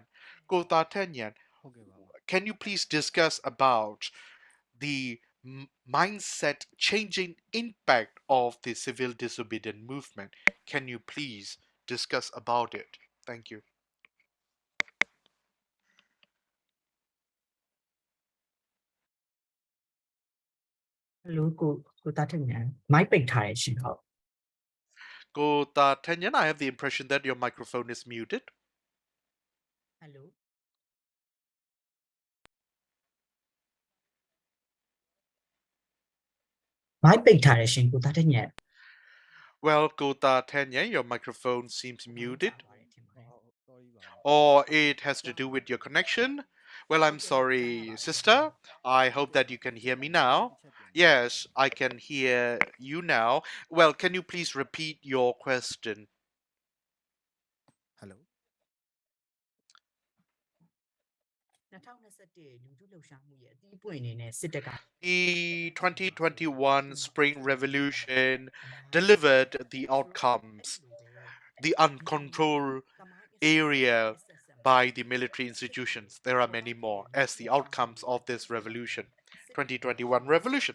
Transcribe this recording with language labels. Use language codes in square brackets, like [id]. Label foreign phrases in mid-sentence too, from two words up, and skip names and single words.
[en] Gota Tenyan, can you please discuss about the mindset changing impact of the civil disobedience movement? Can you please discuss about it? Thank you. [my] Hello ကိုတာထက်မြန်မိုက်ပိတ်ထားရရှင်ဟုတ် [en] Gota Tenyan, I have the impression that your microphone is muted. [my] Hello မိုက်ပိတ်ထားရရှင်ကိုတာထက်မြန် [en] Well, Gota Tenyan, your microphone seems muted. [my] ပါတယ်ထင်ပါတယ် [en] Or it has to do with your connection. Well, I'm sorry, sister. I hope that you can hear me now. Yes, I can hear you now. Well, can you please repeat your question? Hello. [my] 2021 လူထုလှုပ်ရှားမှုရဲ့အသီးပွင့်အနေနဲ့စစ်တပ်က [en] The 2021 Spring Revolution delivered the outcomes, the uncontrolled area by the military institutions. There are many more as the outcomes of this revolution. 2021 revolution.